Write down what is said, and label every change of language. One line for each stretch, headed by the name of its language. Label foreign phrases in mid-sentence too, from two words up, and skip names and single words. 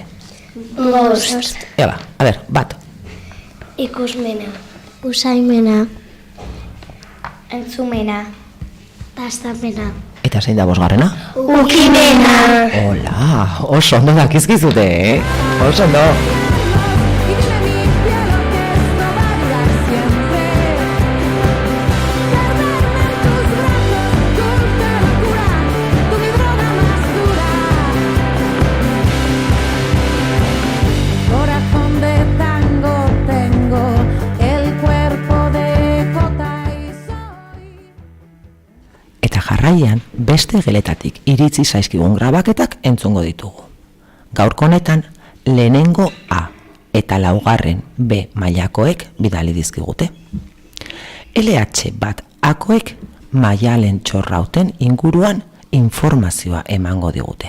Basque: 5. Eba, a ber, 1. Ikusmena. Usaimena. Entzumena. Dastapena. Eta zein da 5. Ukimena. Hola, oso ondo dakizkizute, Oso ondo.
Spanish: Y dile a mi cielo que esto va a durar siempre. Perderme en tus brazos, dulce locura, tú mi droga más dura. Corazón de tango tengo, el cuerpo de jota y soy.
Basque: Eta jarraian, beste geletatik iritzi zaizkigun grabaketak entzungo ditugu. Gaurko honetan, lehenengo A eta 4. B mailakoek bidali dizkigute. LH1-akoek Maialen Txorrauten inguruan informazioa emango digute.